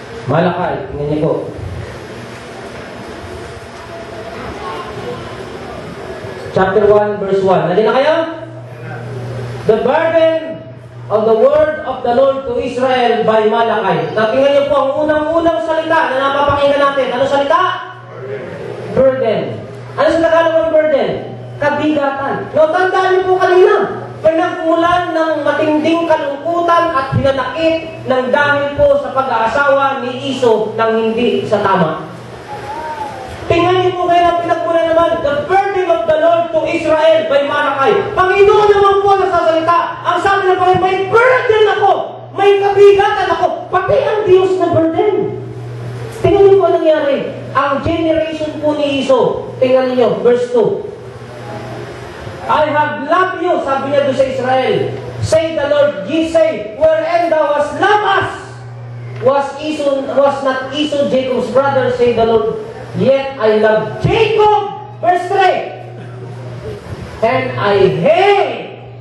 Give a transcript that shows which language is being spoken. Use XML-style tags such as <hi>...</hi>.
<tl>Malakay. Tingnan niyo po. Chapter 1, verse 1. Nandun na kayo?</tl> <en>The burden of the word of the Lord to Israel by Malakay.</en> <tl>Tingnan niyo po ang unang-unang salita na napapakinggan natin. Ano salita? Burden. Ano sa Tagalog ang burden? Kabigatan. No, tandaan niyo po kanina. Pinagmulan ng matinding kalungkutan at hinanakit ng dahil po sa pag-aasawa ni Iso ng hindi sa tama. Tingnan niyo po kaya pinagmulan naman,</tl> <en>the burden of the Lord to Israel by Malakay.</en> <tl>Panginoon naman po nagsasalita. Ang sabi ng Panginoon, may burden ako. May kabigatan ako. Pati ang Diyos na burden. Tingnan niyo po ang nangyari. Ang generation po ni Iso. Tingnan niyo, verse 2.</tl> <en>I have loved you,</en> <tl>sabi niya doon sa Israel.</tl> <en>Say the Lord, ye say, wherein thou hast loved us, was not Esau Jacob's brother, say the Lord, yet I love Jacob, verse 3, and I hate.</en>